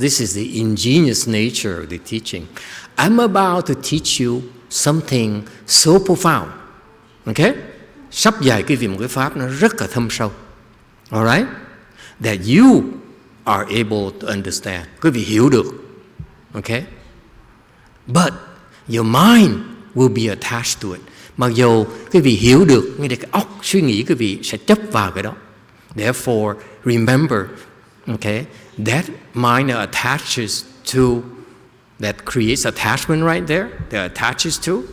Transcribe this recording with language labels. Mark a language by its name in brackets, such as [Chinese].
[English] This is the ingenious nature of the teaching. I'm about to teach you something so profound. Okay? [Vietnamese] Sắp dạy cái vị một cái pháp nó rất là thâm sâu. [English] Alright? That you are able to understand. [Vietnamese] Quý vị hiểu được. [English] Okay? But your mind will be attached to it. [Vietnamese] Mặc dù quý vị hiểu được, nhưng cái óc suy nghĩ quý vị sẽ chấp vào cái đó. [English] Therefore, remember, okay, that mind attaches to, that creates attachment right there, that attaches to.